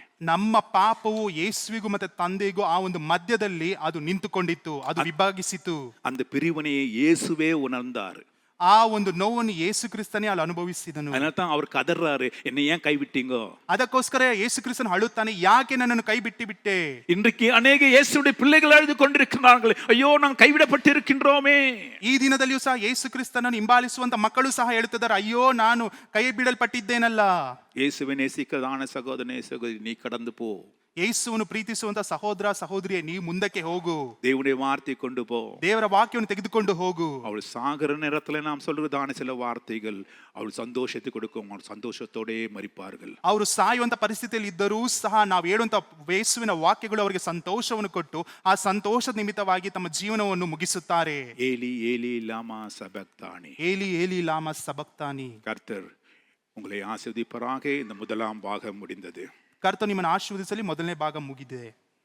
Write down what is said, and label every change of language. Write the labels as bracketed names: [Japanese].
[Kannada] ನಮ್ಮ ಪಾಪವು ಯೇಸುವಿಗೂ ಮತ್ತೆ ತಂದೆಗೂ ಆ ಒಂದು ಮಧ್ಯದಲ್ಲಿ ಅದು ನಿಂತುಕೊಂಡಿತ್ತು, ಅದು ವಿಭಾಗಿಸಿತು. [Tamil] அந்த பிரிவினையை இயேசுவே உணர்ந்தார். [Kannada] ಆ ಒಂದು ನೋವನ್ನು ಯೇಸು ಕ್ರಿಸ್ತನೇ ಅಲ್ಲಿ ಅನುಭವಿಸಿದನು. [Tamil] அதனால்தான் அவர் கதறாரு, என்னை ஏன் கைவிட்டீங்க? [Kannada] ಅದಕ್ಕೋಸ್ಕರ ಯೇಸು ಕ್ರಿಸ್ತನು ಅಳುತ್ತಾನೆ, ಯಾಕೆ ನನ್ನನ್ನು ಕೈ ಬಿಟ್ಟೆ? [Tamil] இன்றைக்கு அநேக இயேசுடைய பிள்ளைகள் அழுது கொண்டிருக்கிறார்கள், ஐயோ நாம் கைவிடப்பட்டு இருக்கின்றோமே. [Kannada] ಈ ದಿನದಲ್ಲಿಯೂ ಸಹ ಯೇಸು ಕ್ರಿಸ್ತನನ್ನು ಹಿಂಬಾಲಿಸುವಂತ ಮಕ್ಕಳು ಸಹ ಹೇಳುತ್ತಿದ್ದಾರೆ, ಅಯ್ಯೋ ನಾನು ಕೈ ಬಿಡಲ್ಪಟ್ಟಿದ್ದೇನಲ್ಲ. [Tamil] இயேசுவை நேசிக்கிறதான சகோதரனே சகோதரி, நீ கடந்து போ. [Kannada] ಯೇಸುವನ್ನು ಪ್ರೀತಿಸುವಂತ ಸಹೋದರ ಸಹೋದರಿಯೇ, ನೀವು ಮುಂದಕ್ಕೆ ಹೋಗು. [Tamil] தேவனுடைய வார்த்தை கொண்டு போ. [Kannada] ದೇವರ ವಾಕ್ಯವನ್ನು ತೆಗೆದುಕೊಂಡು ಹೋಗು. [Tamil] அவள் சாகிற நேரத்துல நாம் சொல்றதான சில வார்த்தைகள் அவள் சந்தோஷத்தை கொடுக்கும். அவள் சந்தோஷத்தோடே மரிப்பார்கள். [Kannada] ಅವರು ಸಾಯುವಂತ ಪರಿಸ್ಥಿತಿಯಲ್ಲಿ ಇದ್ದರೂ ಸಹ ನಾವು ಹೇಳುವಂತ ಯೇಸುವಿನ ವಾಕ್ಯಗಳು ಅವರಿಗೆ ಸಂತೋಷವನ್ನು ಕೊಟ್ಟು ಆ ಸಂತೋಷದ ನಿಮಿತ್ತವಾಗಿ ತಮ್ಮ ಜೀವನವನ್ನು ಮುಗಿಸುತ್ತಾರೆ. [Aramaic] ஏலி ஏலி லாமா சபக்தானி, ಏಲಿ ಏಲಿ ಲಾಮ ಸಬಕ್ತಾನಿ. [Tamil] கர்த்தர் உங்களை ஆசீர்வதிப்பாராக. இந்த முதலாம் பாகம் முடிந்தது. [Kannada] ಕರ್ತನು ನಿಮ್ಮನ್ನು ಆಶೀರ್ವದಿಸಲಿ. ಮೊದಲನೇ ಭಾಗ ಮುಗಿದೆ.